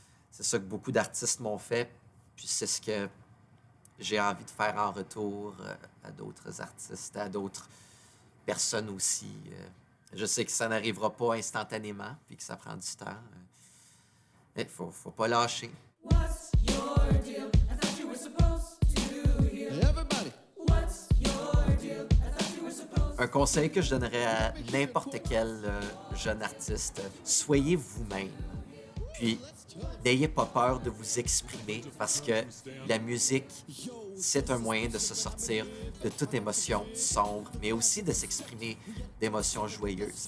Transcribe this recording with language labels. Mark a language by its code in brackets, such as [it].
[fr] C'est ça que beaucoup d'artistes m'ont fait, puis c'est ce que j'ai envie de faire en retour à d'autres artistes, à d'autres personnes aussi. Je sais que ça n'arrivera pas instantanément, puis que ça prend du temps. Mais faut pas lâcher. [en] What's your deal? I thought you were supposed to heal. Everybody. What's your deal? I thought you were supposed [fr] Un conseil que je donnerais à n'importe quel jeune artiste, soyez vous-même. Puis, n'ayez pas peur de vous exprimer parce que la musique, c'est un moyen de se sortir de toute émotion sombre, mais aussi de s'exprimer d'émotions joyeuses.